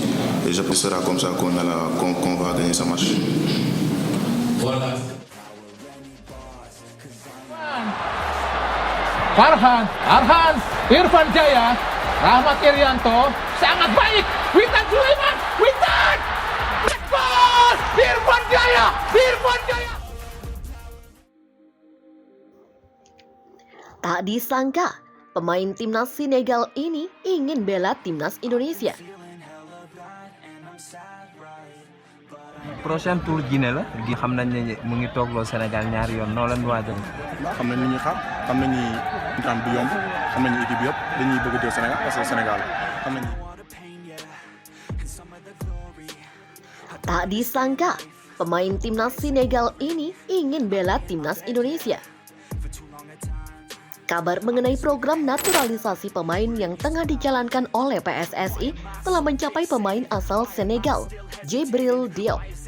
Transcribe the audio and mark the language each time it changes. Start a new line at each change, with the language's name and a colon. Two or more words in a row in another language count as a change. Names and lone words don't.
French: Et je pense que ce sera comme ça qu'on va gagner ce match. Voilà.
Indonesian: Arhan, Irfan Jaya, Rahmat Irianto, sangat baik. Witan Sulaiman, Witan! Gol! Irfan Jaya! Tak disangka, pemain timnas Senegal ini ingin bela timnas Indonesia.
French: prochain tour
Wolof: Guinée la gi xam nañ ne mu ngi toogloo Sénégal ñaari yoon noo leen waajal. xam nañ ni ñuy xaar xam nañ ni ñu du yomb xam nañ ni équipe yëpp dañuy bëgg a jël Sénégal
French: parce que
Wolof: Sénégal xam nañ.
Indonesian: Tak disangka, pemain timnas Senegal ini ingin bela timnas Indonesia. Kabar mengenai program naturalisasi pemain yang tengah dijalankan oleh PSSI telah mencapai pemain asal Senegal, Djibril Diop.